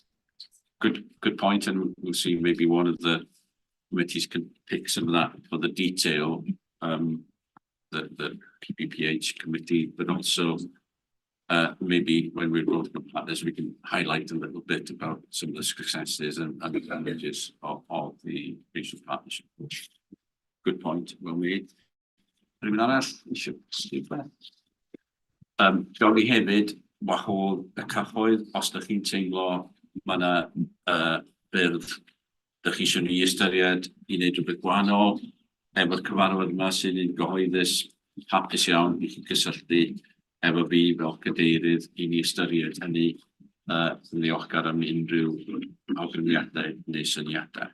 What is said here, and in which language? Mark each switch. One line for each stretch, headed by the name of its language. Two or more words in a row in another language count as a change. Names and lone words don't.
English: Good point, and we'll see maybe one of the committees can pick some of that for the detail, the PPPH committee, but also maybe when we're working on partners, we can highlight a little bit about some of the successes and advantages of the regional partnership. Good point, well made.
Welsh: Rhywun arall eisiau sylwedd? Gawn ni hefyd wahodd y cyhoedd, os ydych chi'n teimlo mae yna ffyrdd dych chi eisiau ni ystyried i wneud rhywbeth gwahanol efo'r cyfarfod yma sy'n un gyhoeddus hapus iawn i chi gysylltu efo fi fel cadeirydd i ni ystyried hynny yn ddiolchgar am unrhyw awgrymiadau neu syniadau.